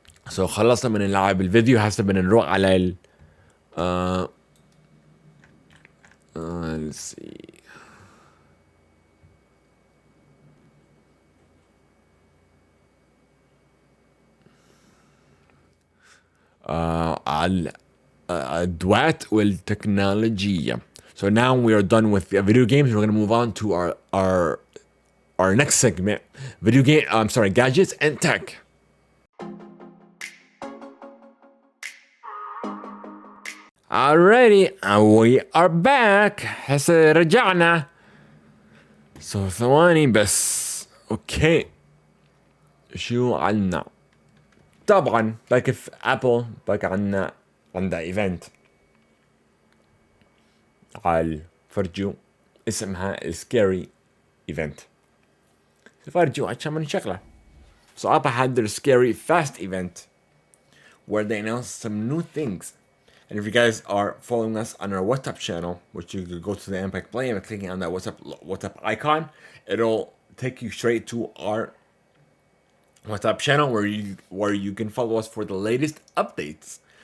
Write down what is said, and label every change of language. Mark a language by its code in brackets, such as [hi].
[ar] So خلصنا من اللعب الفيديو. هسه بدنا نروح على [en] let's see. [ar] على الأدوات والتكنولوجيا. [en] So now we are done with video games. We're going to move on to our next segment, gadgets and tech. Alrighty, we are back. [ar] هسه رجعنا. So ثواني بس. اوكي. شو عنا؟ طبعا باقي في ابل باقي عندها ايفنت على فرجو اسمها السكاري ايفنت. فرجو عشان من شغله. [en] So Apple had their Scarryfast event where they announced some new things. And if you guys are following us on our WhatsApp channel, which you could go to the Theimpactplay and clicking on that WhatsApp icon, it'll take you straight to our WhatsApp channel where you can follow us for the latest updates.